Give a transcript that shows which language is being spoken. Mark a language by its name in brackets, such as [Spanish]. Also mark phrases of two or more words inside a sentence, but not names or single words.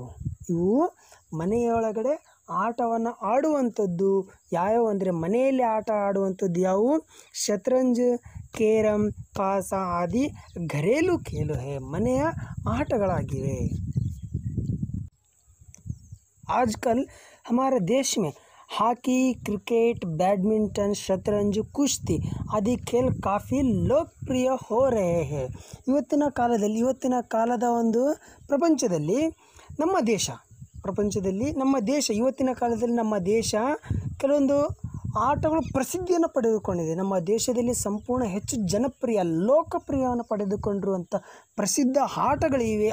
[Kannada] ಇವು ಮನೆಯೊಳಗಡೆ ಆಟವನ್ನು ಆಡುವಂಥದ್ದು. ಯಾವ್ಯಾವ ಅಂದರೆ ಮನೆಯಲ್ಲಿ ಆಟ ಆಡುವಂಥದ್ದು ಯಾವುವು? [Hindi] शतरंज, कैरम, पासा आदि घरेलू खेल हैं, [Kannada] ಮನೆಯ ಆಟಗಳಾಗಿವೆ. [Hindi] आजकल हमारे देश में हॉकी, क्रिकेट, बैडमिंटन, शतरंज, कुश्ती आदि खेल काफ़ी लोकप्रिय हो रहे हैं. [Kannada] ಇವತ್ತಿನ ಕಾಲದ ಒಂದು ಪ್ರಪಂಚದಲ್ಲಿ ಇವತ್ತಿನ ಕಾಲದಲ್ಲಿ ನಮ್ಮ ದೇಶ ಕೆಲವೊಂದು ಆಟಗಳು ಪ್ರಸಿದ್ಧಿಯನ್ನು ಪಡೆದುಕೊಂಡಿದೆ. ನಮ್ಮ ದೇಶದಲ್ಲಿ ಸಂಪೂರ್ಣ ಹೆಚ್ಚು ಜನಪ್ರಿಯ ಲೋಕಪ್ರಿಯವನ್ನು ಪಡೆದುಕೊಂಡಿರುವಂಥ ಪ್ರಸಿದ್ಧ ಆಟಗಳಿವೆ.